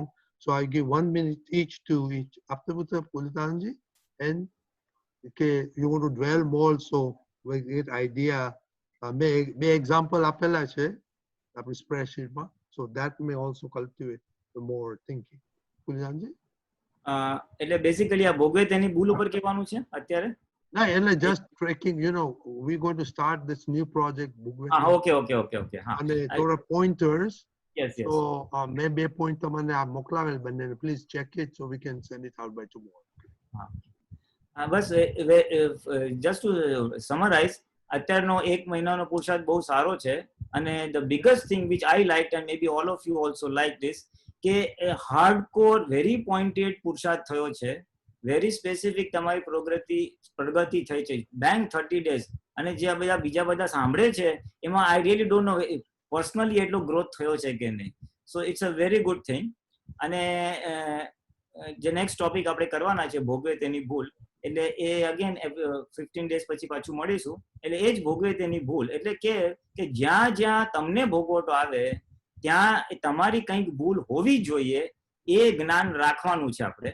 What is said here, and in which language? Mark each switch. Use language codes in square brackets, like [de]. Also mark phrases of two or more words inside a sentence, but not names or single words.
[en] So I give 1 minute each to each. Aptaputra Pulitanji, and okay, you want to dwell more, so we get idea. [gu] May example apela che apni spreadsheet ma, [en] so that may also cultivate the more thinking. Pulitanji, [gu] એટલે બેસિકલી આ ભોગવતેની ભૂલ ઉપર કહેવાનું છે અત્યારે. [en] no, just tracking. We're going to start this new project. Okay. And there are pointers. Yes. So maybe a point [gu] તમને આ મોકલાવેલ બંને, [en] please check it so we can send it out by tomorrow. બસ just to summarize, [gu] અત્યારનો 1 મહિનાનો પુરુષાર્થ બહુ સારો છે, અને [en] the biggest thing which I liked, and maybe all of you also like this, કે hardcore very pointed [gu] પુરુષાર્થ થયો છે, [en] very specific [gu] તમારી પ્રગતિ થઈ છે, બેંક 30 days. અને જે બીજા બધા સાંભળે છે એમાં [en] I really don't know [gu] પર્સનલી એટલો ગ્રોથ થયો છે કે નહીં. [en] So it's a very good thing. [gu] અને જે [en] next topic [gu] આપણે કરવાના છે ભોગવે તેની ભૂલ, એટલે એ અગેન 15 days પછી પાછું મળીશું. એટલે એ જ ભોગવે તેની ભૂલ, એટલે કે જ્યાં જ્યાં તમને ભોગવટો આવે ત્યાં તમારી કંઈક ભૂલ હોવી જોઈએ એ જ્ઞાન રાખવાનું છે આપણે.